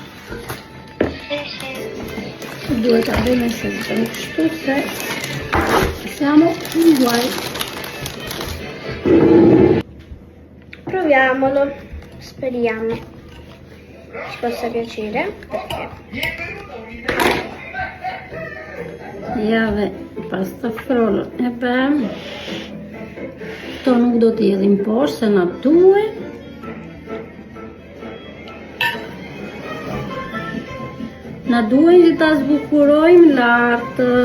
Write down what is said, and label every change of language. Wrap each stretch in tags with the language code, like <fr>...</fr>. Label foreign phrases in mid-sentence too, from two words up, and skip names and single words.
<it>Due tabelle sempre tutte, siamo uguali. Proviamolo, speriamo ci possa piacere, perché</it> <sq>Ja dhe</sq> <it>pasta frollo</it> <sq>e bëm. Këto nuk do t'i hedhim poshtë, se na duhet. Na duhet që ta zbukurojmë lartë.</sq>